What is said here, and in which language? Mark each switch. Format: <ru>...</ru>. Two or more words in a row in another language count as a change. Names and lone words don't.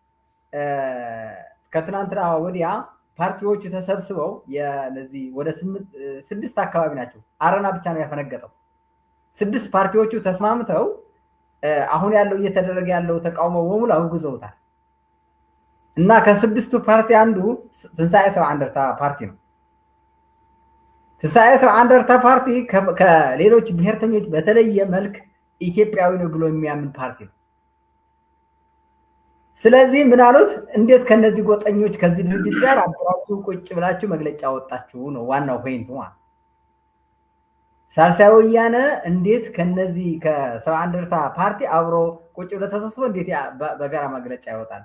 <am>ከትናንትና ወዲያ ፓርቲዎቹ ተሰብስበው የነዚህ ወደ 6 አካባቢ ናቸው። አረና ብቻ ነው ያፈነገጠው። 6 ፓርቲዎቹ ተስማምተው አሁን ያለው እየተደረገ ያለው ተቃውሞ በሙሉ አውግዘውታል። እና ከ6ቱ ፓርቲ አንዱ ትንሳኤ ሰብዓ እንደርታ ፓርቲ ነው። ትንሳኤ ሰብዓ እንደርታ ፓርቲ ከሌሎች ብሔርተኞች በተለየ መልክ ኢትዮጵያዊ ነው ብሎ የሚያምን ፓርቲ ነው። ስለዚህ ምን አሉት? እንዴት ከነዚህ ጎጠኞች ከዚህ ድርጅት ጋር አብራችሁ ቁጭ ብላችሁ መግለጫ ወጣችሁ ነው ዋናው ፖይንቱ ማለት። ሳልሳይ ወያነ እንዴት ከነዚህ ከሰብዓ እንደርታ ፓርቲ አብሮ ቁጭ ብለ ተሰብስቦ እንዴት በጋራ መግለጫ ይወጣል?</am>